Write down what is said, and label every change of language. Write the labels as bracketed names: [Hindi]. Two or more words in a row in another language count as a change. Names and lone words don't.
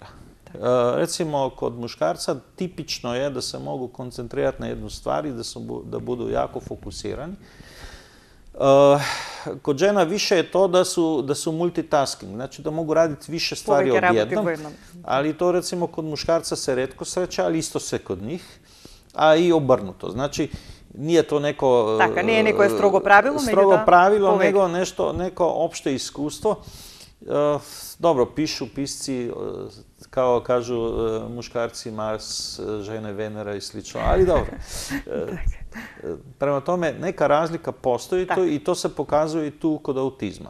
[Serbian] Recimo, kod muškarca tipično je da se mogu koncentrirati na jednu stvar i da budu jako fokusirani. Kod žena više je to da su multitasking, znači da mogu raditi više stvari odjednom, ali to recimo kod muškarca se retko sreće, ali isto se kod njih, a i obrnuto. Znači, nije to neko... [Macedonian] Така, не е некое строго правило, [Serbian] strogo pravilo, nego neko opšte iskustvo. Dobro, pišu pisci, kao kažu muškarci Mars, žene Venera i slično, ali dobro. Prema tome, neka razlika postoji i to se pokazuje i tu kod autizma.